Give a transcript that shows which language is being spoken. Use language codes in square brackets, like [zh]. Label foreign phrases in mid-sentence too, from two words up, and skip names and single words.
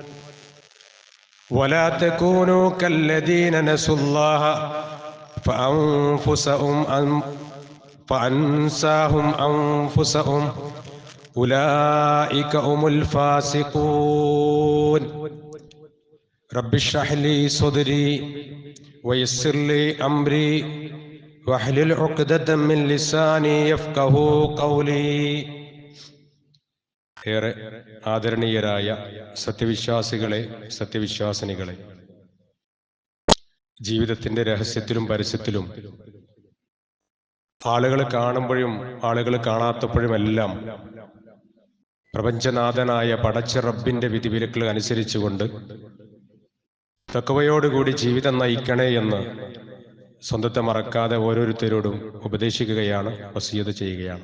[ar] ولا تكونوا كالذين نسوا الله فأنساهم أنفسهم أولئك هم الفاسقون. رب اشرح لي صدري ويسر لي أمري واحلل عقدة من لساني يفقهوا قولي. [ml] ഏറെ ആദരണീയരായ സത്യവിശ്വാസികളെ, സത്യവിശ്വാസിനികളെ, ജീവിതത്തിന്റെ രഹസ്യത്തിലും പരസ്യത്തിലും ആളുകൾ കാണുമ്പോഴും ആളുകൾ കാണാത്തപ്പോഴുമെല്ലാം പ്രപഞ്ചനാഥനായ പടച്ച റബ്ബിന്റെ വിധിവിലക്കുകൾ അനുസരിച്ചുകൊണ്ട് തഖ്വയോടുകൂടി ജീവിതം നയിക്കണേ എന്ന് സ്വന്തത്തെ മറക്കാതെ ഓരോരുത്തരോടും ഉപദേശിക്കുകയാണ്, വസിയത്ത് ചെയ്യുകയാണ്.